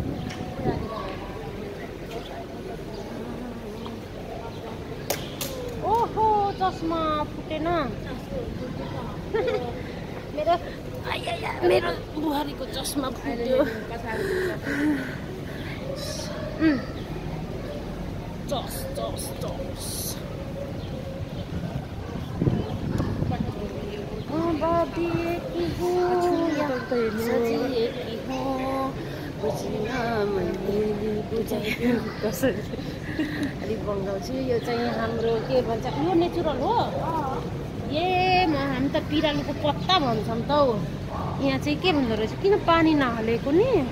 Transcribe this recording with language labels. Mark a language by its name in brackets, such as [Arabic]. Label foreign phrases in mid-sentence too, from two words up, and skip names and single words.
[Nepali] ओ चस्मा फुटेन मेरो मेरो बुहारीको चस्मा फुट्यो चस चस चस बाँधिएकी हूँ सजिएकी हूँ बुझिन मैले बुझाइ कसरी अलिक बङ्गाउँछु यो चाहिँ हाम्रो के भन्छ यो नेचुरल हो हामी त पिरालुको पत्ता भन्छौँ त हौ यहाँ चाहिँ के भन्दो रहेछ किन पानी नहालेको नि